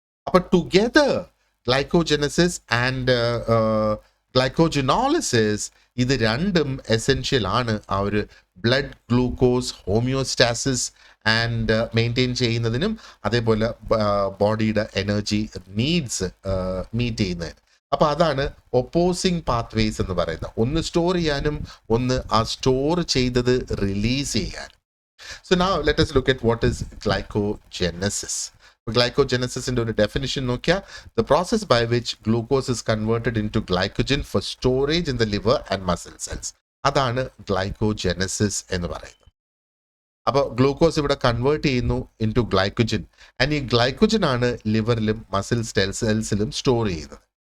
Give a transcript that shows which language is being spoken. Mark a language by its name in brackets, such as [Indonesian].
[Malayalam] അപ്പോൾ together ഗ്ലൈക്കോജെനസിസ് and ഗ്ലൈക്കോജെനോളിസിസ് ഇത് രണ്ടും എസെൻഷ്യൽ ആണ് ആ ഒരു blood glucose homeostasis and maintain ചെയ്യുന്നതിനും അതേപോലെ ബോഡിയുടെ എനർജി നീഡ്സ് മീറ്റ് ചെയ്യുന്നതിന്. അപ്പോൾ അതാണ് ഒപ്പോസിങ് പാത്വേസ് എന്ന് പറയുന്നത്. ഒന്ന് സ്റ്റോർ ചെയ്യാനും ഒന്ന് ആ സ്റ്റോർ ചെയ്തത് റിലീസ് ചെയ്യാനും. [English] So now let us look at what is glycogenesis. [Malayalam] ഗ്ലൈക്കോജെനസിന്റെ ഒരു ഡെഫിനിഷൻ നോക്കിയാൽ, [English] The process by which glucose is converted into glycogen for storage in the liver and muscle cells. [Malayalam] അതാണ് ഗ്ലൈക്കോജെനസിസ് എന്ന് പറയുന്നത്. അപ്പോൾ ഗ്ലൂക്കോസ് ഇവിടെ convert ചെയ്യുന്നു in to glycogen, and ഈ glycogen ആണ് ലിവറിലും മസിൽ സെൽസിലും സ്റ്റോർ ചെയ്യുന്നത്.